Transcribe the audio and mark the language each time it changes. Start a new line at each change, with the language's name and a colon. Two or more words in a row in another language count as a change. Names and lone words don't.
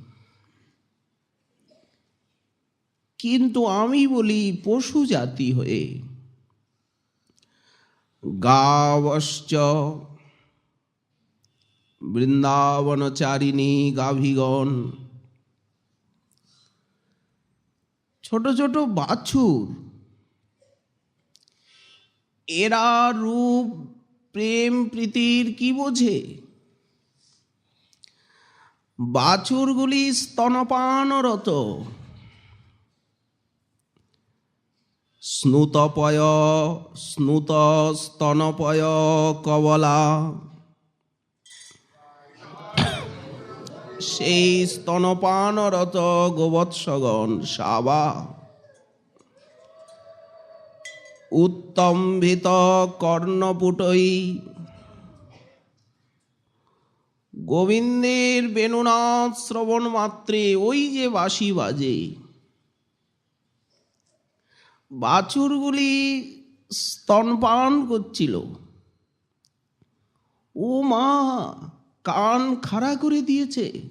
Bangla: কিন্তু আমি বলি পশু জাতি হয়ে গাবশ্চ বৃন্দাবনচারিণী গাভীগণ, ছোট ছোট বাছুর, এরা রূপ প্রেম প্রীতির কি বোঝে? বাছুরগুলি স্তনপানরত,
Sanskrit: স্নুতপয় স্নুত স্তনপয় কবলা,
Bangla: সেই স্তনপানরত গোবৎসগণ
Sanskrit: শাবা উত্তম্ভিত কর্ণপুটৈ,
Bangla: গোবিন্দের বেণুনাথ শ্রবণ মাত্রে ওই যে বাঁশি বাজে, বাছুরগুলি স্তনপান করছিল, ও মা, কান খাড়া করে দিয়েছে।